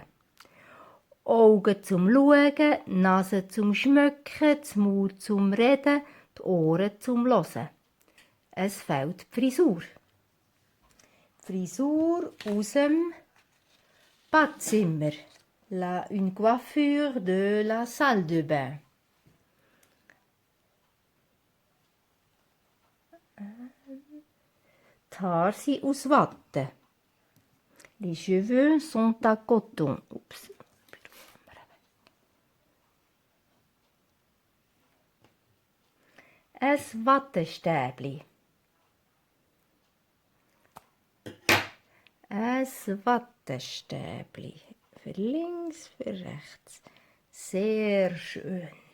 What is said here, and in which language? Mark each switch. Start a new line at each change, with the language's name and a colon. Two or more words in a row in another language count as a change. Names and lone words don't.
German: Augen zum Schauen, Nase zum Schmücken, das Maul zum Reden, die Ohren zum Hören. Es fehlt die Frisur. Frisur aus dem Badzimmer.
French: Une coiffure de la salle de bain.
German: Die Haare sind aus Watte.
French: Les cheveux sont à coton.
German: Ups. Ein Wattestäbli. Ein Wattestäbli. Für links, für rechts. Sehr schön.